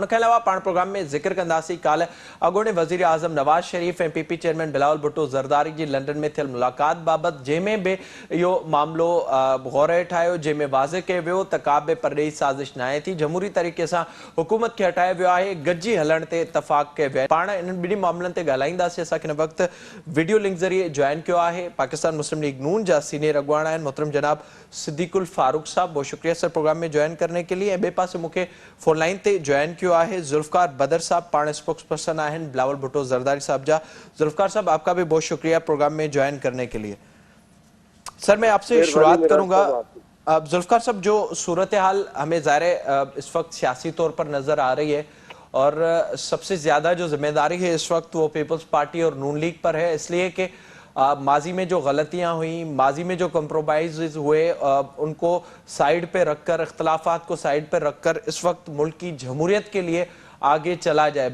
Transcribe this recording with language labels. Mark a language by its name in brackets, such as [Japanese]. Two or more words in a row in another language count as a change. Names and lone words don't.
[Sindhi] उनखे अलावा पाण प्रोग्राम में ज़िक्र कंदासीं काल्ह अॻूणे वज़ीर आज़म नवाज़ शरीफ़ ऐं PP चेयरमैन बिलावल भुट्टो ज़रदारी जी लंडन में थियल मुलाक़ात बाबति, जंहिंमें बि इहो मामिलो गौर हेठि आयो, जंहिंमें वाज़िह कयो वियो त का बि परॾेही साज़िश नाहे थी। जमहूरी तरीक़े सां हुकूमत खे हटायो वियो आहे, गॾिजी हलण ते इतफ़ाक़ कयो वियो आहे। पाण इन्हनि ॿिन्ही मामलनि ते ॻाल्हाईंदासीं। असांखे हिन वक़्तु [English] video link [Sindhi] ज़रिए जॉइन कयो आहे पाकिस्तान मुस्लिम लीग नून जा सीनियर अॻुवान आहिनि मोहतरम जनाब सिद्दीकुल फारूक साहब। [Urdu] بہت شکریہ سر پروگرام میں جوائن کرنے کے لیے. [Sindhi] ॿिए पासे मूंखे फोन लाइन ते [Urdu] جوائن کیا ہے [Sindhi] जुल्फ़कार बदर साहब, पाण [English] spokes person [Sindhi] आहिनि बिलावल भुट्टो ज़रदारी साहब जा। [Urdu] ذوالفقار صاحب، آپ کا بھی بہت شکریہ پروگرام میں جوائن کرنے کے لیے. سر میں آپ سے شروعات کروں گا۔ ذوالفقار صاحب، جو صورت حال ہمیں ظاہر اس وقت سیاسی طور پر نظر آ رہی ہے اور سب سے زیادہ جو ذمہ داری ہے اس وقت وہ پیپلز پارٹی اور نون لیگ پر ہے، اس لیے کہ ماضی میں جو غلطیاں ہوئی، ماضی میں جو کمپرومائز ہوئے، ان کو سائیڈ پے رکھ کر، اختلافات کو سائیڈ پے رکھ کر اس وقت ملک کی جمہوریت کے لیے آگے چلا جائے.